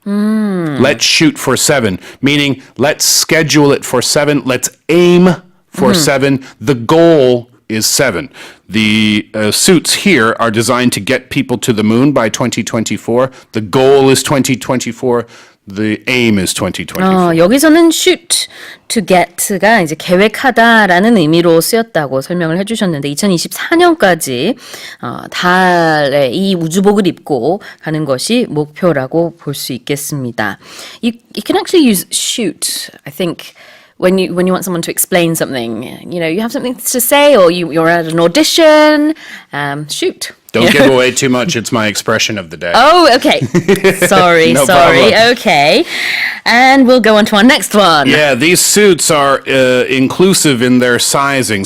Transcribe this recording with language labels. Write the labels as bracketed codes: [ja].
[en] Let's shoot for 7, meaning let's schedule it for 7. Let's aim for 7. The goal is 7. The suits here are designed to get people to the moon by 2024. The goal is 2024. The aim is 2024. [ko] 여기서는 shoot to get가 이제 계획하다라는 의미로 쓰였다고 설명을 해주셨는데 2024년까지 달에 이 우주복을 입고 가는 것이 목표라고 볼 수 있겠습니다. [en] You can actually use shoot, I think, when you want someone to explain something, you have something to say, or you're at an audition, shoot. Don't give away too much. It's my expression of the day. Oh, okay. Sorry. Problem. Okay. And we'll go on to our next one. Yeah, these suits are inclusive in their sizing.